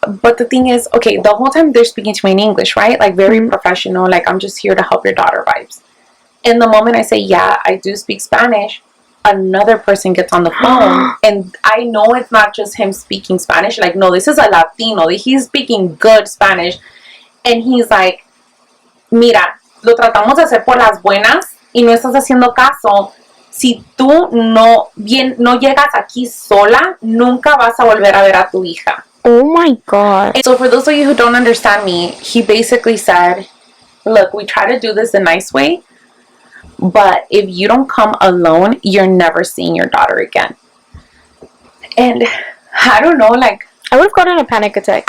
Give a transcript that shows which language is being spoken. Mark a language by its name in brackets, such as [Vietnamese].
[English] But the thing is, okay, the whole time they're speaking to me in English, right? Like, very professional. Like, I'm just here to help your daughter vibes. And the moment I say, yeah, I do speak Spanish, another person gets on the phone. And I know it's not just him speaking Spanish. Like, no, this is a Latino. He's speaking good Spanish. And he's like, [Spanish] mira, lo tratamos de hacer por las buenas y no estás haciendo caso. Si tú no llegas aquí sola, nunca vas a volver a ver a tu hija. [English] Oh my God. So for those of you who don't understand me, he basically said, look, we try to do this the nice way, but if you don't come alone, you're never seeing your daughter again. And I don't know, like, I would have gotten a panic attack.